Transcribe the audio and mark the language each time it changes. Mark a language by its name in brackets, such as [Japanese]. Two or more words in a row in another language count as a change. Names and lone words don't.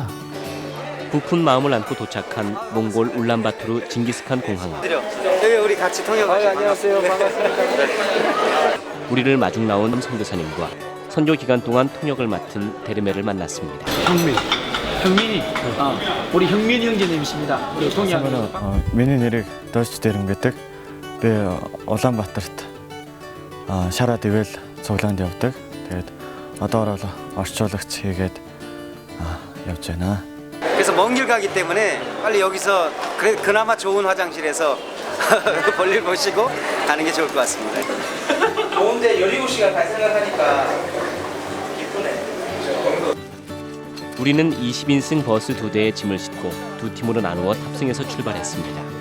[Korean] 부푼 마음을 안고 도착한 몽골 울란바토르 징기스칸 공항. 여기 우리 같이 통역하시죠. 안녕하세요. 반갑습니다. 우리를 마중 나온 선교사님과 선교 기간 동안 통역을 맡은 데르메를 만났습니다. 형민이 우리 형민이 형제님이십니다. 우리 통역. [Mongolian] Миний нэрийг Дойч Дэрэн гэдэг. Би Улаанбаатарт шараад ивэл цуглаанд явдаг. Тэгээд одоо бол орчуулагч хийгээд явж байна. [Korean] 그래서 먼 길 가기 때문에 빨리 여기서 그나마 좋은 화장실에서 볼일 보시고 가는 게 좋을 것 같습니다. 좋은데 17시간 갈 생각하니까 기쁘네. 우리는 20인승 버스 2대에 짐을 싣고 두 팀으로 나누어 탑승해서 출발했습니다.